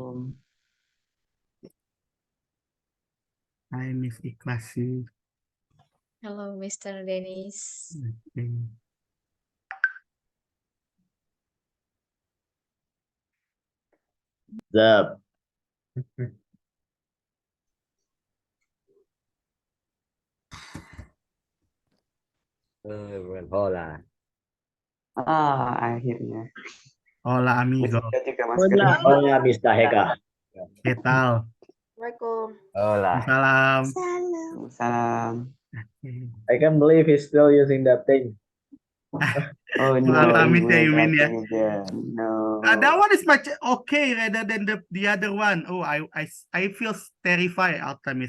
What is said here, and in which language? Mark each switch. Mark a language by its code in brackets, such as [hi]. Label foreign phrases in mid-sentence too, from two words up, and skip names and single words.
[en] Hi, Miss Iklasi. Hello, Mr. Denis. Okay. [es] The hola. [id] Akhirnya. [es] Hola, amigo. [id] Juga maskernya. [es] Hola, Mr. Heka. ¿Qué tal? [ar] Assalamualaikum. [es] Hola. [ar] Salam. Salam. [en] I can't believe he's still using that thing. Oh [id] Soal [en] no, he [id] Tamis ya, [en] will you mean ya? nothing again. No. That one is much okay rather than the other one. Oh, I feel terrified, Altamis.